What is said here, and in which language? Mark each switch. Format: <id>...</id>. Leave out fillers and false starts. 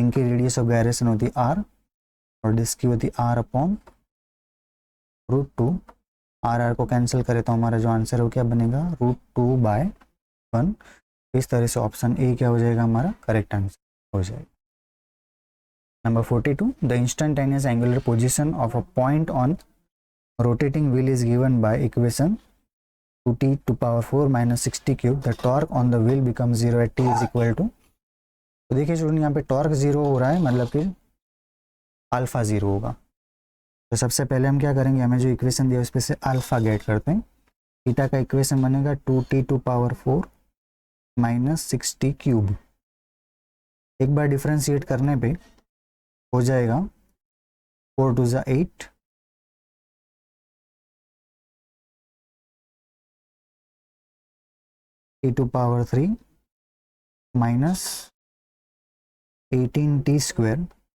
<hi>Ring की radius of gyration होती है r और डिस्क की होती है r अपॉन √2। r को कैंसिल करें तो हमारा जो आंसर है वो क्या बनेगा √2/1। इस तरह से ऑप्शन ए क्या हो जाएगा हमारा करेक्ट आंसर हो जाएगा।</hi> <en>Number 42 the instantaneous angular position of a point on rotating wheel is given by equation 2t to power 4 minus 60 cube. The torque on the wheel becomes 0 at t is equal to।</en> <hi>तो देखिए student यहाँ पे torque 0 हो रहा है, मतलब कि alpha 0 होगा। तो सबसे पहले हम क्या करेंगे, हमें जो इक्वेशन दिया उस पर से अल्फा गेट करते हैं। थीटा का इक्वेशन बनेगा 2t to power 4 -60 क्यूब। एक बार डिफ्रेंशिएट करने पे हो जाएगा 4 2 ज़ा 8, e⁻³ माइनस 18t²।</hi>